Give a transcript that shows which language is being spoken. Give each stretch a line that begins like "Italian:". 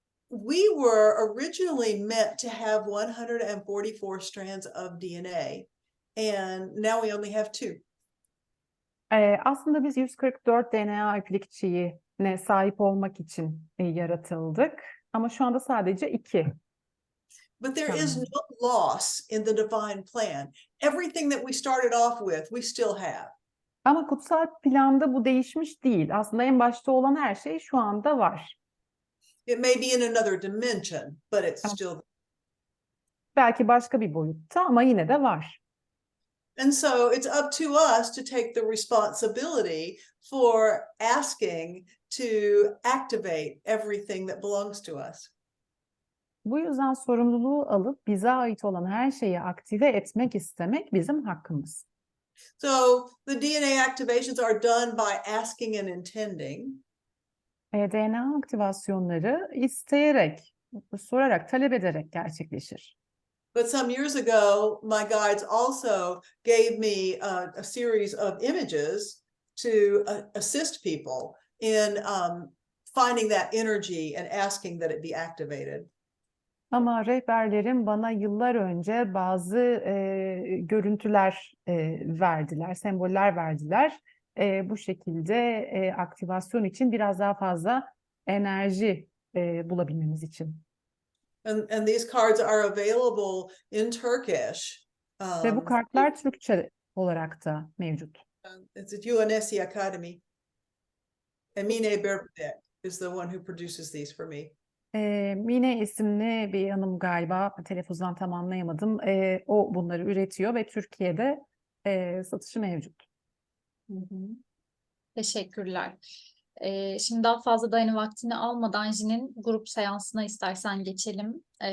English: We were originally meant to have 144 strands of DNA, and now we only have 2.
Turkish: Aslında biz 144 DNA iplikçiğine sahip olmak için yaratıldık. Ama şu anda sadece 2.
English: But there is no loss in the divine plan. Everything that we started off with, we still have.
Turkish: Ama kutsal planda bu değişmiş değil. Aslında en başta olan her şey şu anda var.
English: It may be in another dimension, but it's still.
Turkish: Belki başka bir boyutta ama yine de var.
English: And so it's up to us to take the responsibility for asking to activate everything that belongs to us.
Turkish: Bu yüzden sorumluluğu alıp bize ait olan her şeyi aktive etmek istemek bizim hakkımız.
English: So the DNA activations are done by asking and intending.
Turkish: DNA aktivasyonları isteyerek, sorarak, talep ederek gerçekleşir.
English: But some years ago, my guides also gave me a series of images to assist people in finding that energy and asking that it be activated.
Turkish: Ama rehberlerim bana yıllar önce bazı görüntüler verdiler, semboller verdiler. Bu şekilde aktivasyon için biraz daha fazla enerji bulabilmemiz için.
English: And these cards are available in Turkish.
Turkish: Ve bu kartlar Türkçe olarak da mevcut.
English: It's at UNSC Academy. Emine Berbek is the one who produces these for me.
Turkish: Mine isimli bir hanım galiba, telaffuzdan tam anlayamadım. O bunları üretiyor ve Türkiye'de satışı mevcut. Teşekkürler. Şimdi daha fazla da hani vaktini almadan Jin'in grup seansına istersen geçelim.